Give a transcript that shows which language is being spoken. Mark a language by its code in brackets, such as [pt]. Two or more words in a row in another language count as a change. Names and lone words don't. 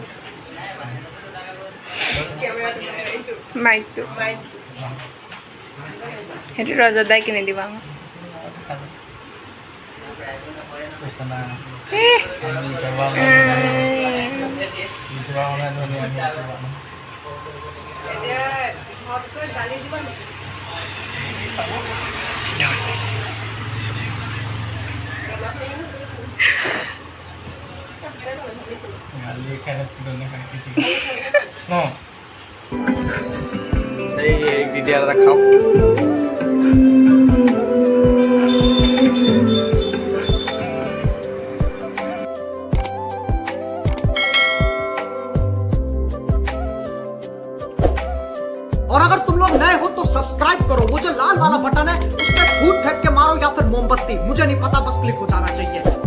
[as] মাইকটো সেইটো ৰজদাই কিনি দিব আমাক [hi] पैसा ना এ [as] ইউটিউবাৰ মানে ধুনীয়া ইউটিউবাৰ মানে। এতিয়া ঘৰত গৈ গালি দিবা নেকি? গালি খাই ধুনীয়া খাই কি ঠিক ন এই তেতিয়া এটা খাওক [hi] और अगर तुम लोग नए हो तो सब्सक्राइब करो, वो जो लाल वाला बटन है उस पर फूट फेंक के मारो या फिर मोमबत्ती, मुझे नहीं पता, बस क्लिक हो जाना चाहिए।